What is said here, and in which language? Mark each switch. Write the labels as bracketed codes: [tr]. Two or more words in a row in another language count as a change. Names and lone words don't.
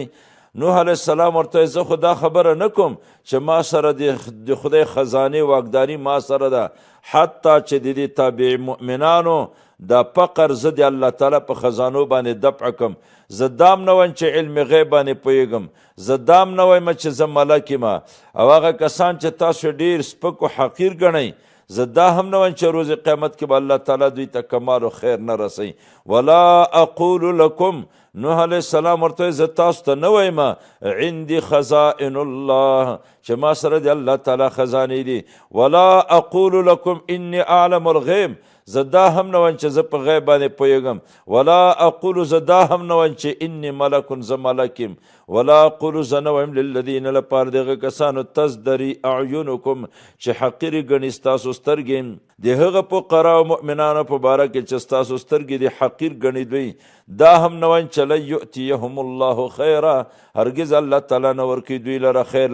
[ps] نوح علیه السلام ورته زه خو دا خبره نه کوم چې ما سره د خدای خزانې واکداري ما سره ده، حتی چې د دې تابع مؤمنانو دا فقر زه د الله تعالی په خزانو باندې دفع کم. زه دام نه وایم چې علم غیب باندې پوهېږم، زه دام نه وایم چې زه ملک یم. او هغه کسان چې تاسو ډېر سپک و حقیر ګڼئ زه دا هم نه وایم چې روز قیامت کې به الله تعالی دوی ته کمال و خیر نه رسوي. [ar] ولا اقول لکم [ps] نوح علیه السلام ورته زه تاسو ته نه وایم [ar] عندي خزائن الله [ps] چې ما سره د الله تعالی خزانې دي. [ar] ولا اقول لکم انی اعلم الغیب [ps] زه دا هم نه وایم چې زه په غیب باندې پوهېږم. [ar] ولا اقول [ps] زه دا هم نه وایم چې [ar] انی ملکن [ps] زه ملک یم. [ar] ولا اقول [ps] زه نه وایم للذین لپاره دغه کسانو [ar] تزدري اعینکم [ps] چې حقیرې ګڼي ستاسو سترګې د هغه فقراو مؤمنانو په باره کې چې ستاسو سترګې د حقیر ګڼي دوی. دا هم نه وایم چې [ar] لن یؤتیهم الله خیرا [ps] هرګز الله تعالی نه ورکوي دوی لره خیر.